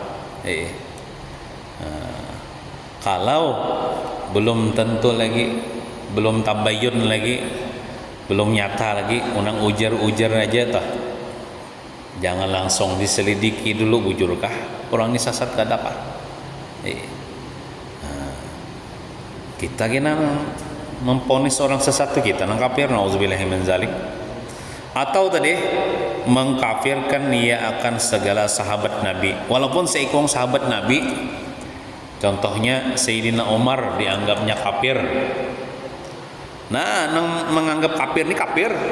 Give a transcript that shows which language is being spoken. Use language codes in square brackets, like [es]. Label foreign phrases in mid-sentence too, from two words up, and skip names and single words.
[bjn] Kalau belum tentu lagi, belum tabayun lagi, belum nyata lagi, unang ujar aja toh. Jangan langsung diselidiki dulu, bujurkah orang ini sesat ke dapat. Kita kena memponis orang sesat itu kita nang kafir, [ar] نعوذ بالله من ذلك. [bjn] Atau tadi mengkafirkan ia akan segala sahabat Nabi, walaupun seikung sahabat Nabi. [id] Contohnya Sayyidina Umar dianggapnya kafir. [bjn] Nah, nang menganggap kafir ini kafir.